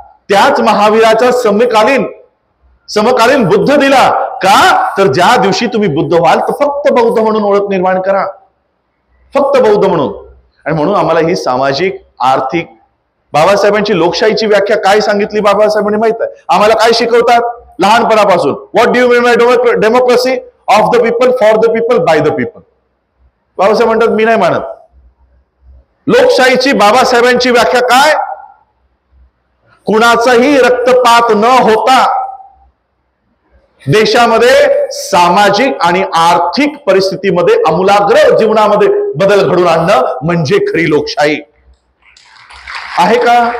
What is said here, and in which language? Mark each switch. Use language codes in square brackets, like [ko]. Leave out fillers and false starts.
[mr] त्याच महावीराचा समकालीन बुद्ध दिला का? तर ज्या दिवशी तुम्ही बुद्ध व्हाल तर फक्त बौद्ध म्हणून ओळख निर्माण करा, फक्त बौद्ध म्हणून. आणि म्हणून आम्हाला ही सामाजिक आर्थिक बाबासाहेबांची लोकशाहीची व्याख्या काय सांगितली बाबासाहेबांनी माहित आहे आम्हाला? काय शिकवतात लहानपणापासून? [en] What do you mean by democracy? Of the people, for the people, by the people. [mr] Babasaheb म्हणतात मी नाही मानत. लोकशाहीची बाबासाहेबांची व्याख्या काय? कुणाचाही रक्तपात न होता देशामध्ये सामाजिक आणि आर्थिक परिस्थितीमध्ये आमूलाग्र जीवनामध्ये बदल घडून आणणं म्हणजे खरी लोकशाही आहे का?